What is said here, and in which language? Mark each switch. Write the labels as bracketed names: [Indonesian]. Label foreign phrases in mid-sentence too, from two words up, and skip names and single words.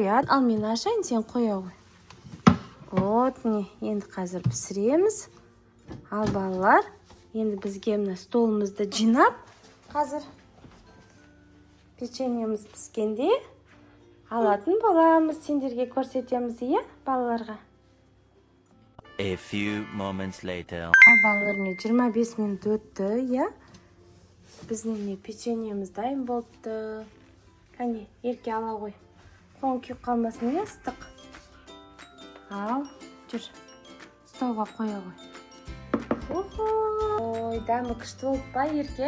[Kazakh] Ал мен ашайын, сен қоя ғой. Вот, міне, енді қазір пісіреміз. Ал балалар, енді бізге мына столымызды жинап, қазір печеньеміз піскенде алатын боламыз. Сендерге көрсетеміз, иә, балаларға. [English] A few moments later. [Kazakh] Ал балалар, міне 25 минут өтті, иә. Біздің міне печеньеміз дайын болыпты. Кәне, ерке ала қой. Қоң күйіп қалмасын, иә, ыстық. Ал, жүр. Столға қоя қой. Ой, дәмі күшті болып па, ерке?